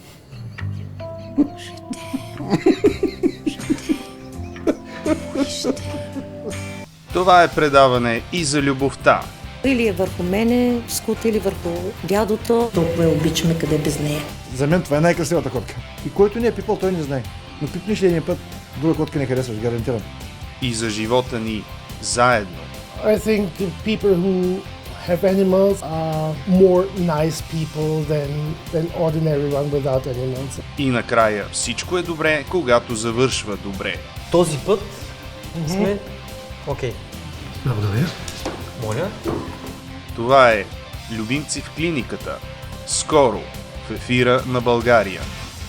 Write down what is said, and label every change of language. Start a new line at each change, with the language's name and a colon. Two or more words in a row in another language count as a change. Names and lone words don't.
Bulgarian: Това е предаване и за любовта. Или е върху мене, скут или върху дядото. Толкова я обичаме, къде без нея. За мен това е най-красивата котка. И който не е пипал, той не знае. Но пипнеш ли един път, друга котка не харесваш, гарантирам. И за живота ни заедно.
English: I think the people who have animals are more nice people than ordinary one without animals.
Bulgarian: И накрая всичко е добре, когато завършва добре. Този път сме... Окей. Благодаря. Моля. Това е Любимци в клиниката. Скоро в ефира на България.